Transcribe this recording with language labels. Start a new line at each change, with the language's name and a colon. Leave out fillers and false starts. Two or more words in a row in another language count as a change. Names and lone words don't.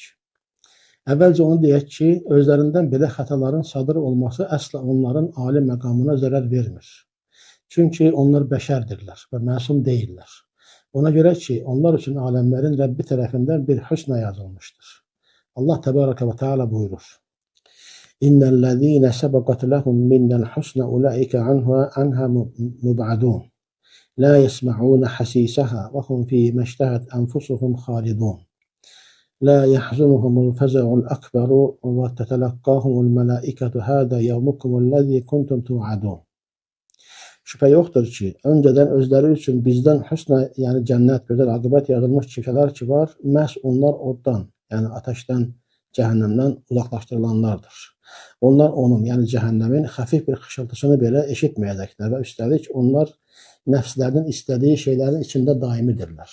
Azerbaijani: Əvvəlcə onu deyək ki, özlərindən belə xətaların sadır olması əsla onların ali məqamına zərər vermir. Çünki onlar bəşərdirlər və məsum deyirlər. Ona görə ki, onlar üçün aləmlərin Rəbbi tərəfindən bir hüsnə yazılmışdır.
Arabic: الله تبارك وتعالى buyurur. إن الذين سبقت لهم منا الحسنى أولئك عنها مبعدون. لا يسمعون حسيسها وهم في ما اشتهت أنفسهم خالدون. لا يحزنهم الفزع الأكبر وتتلقاهم الملائكة هذا يومكم الذي كنتم توعدون.
Azerbaijani: Şübhə yoxdur ki, öncədən özləri üçün bizdən hüsnə, yəni cənnət, gözəl aqibət yazılmış kimsələr ki var, məhz onlar oddan, yəni ateşdən, cəhənnəmdən uzaqlaşdırılanlardır. Onlar onun, yəni cəhənnəmin xəfif bir xışıltısını belə eşitməyəcəklər və üstəlik onlar nəfslərinin istədiyi şeylərin içində daimidirlər.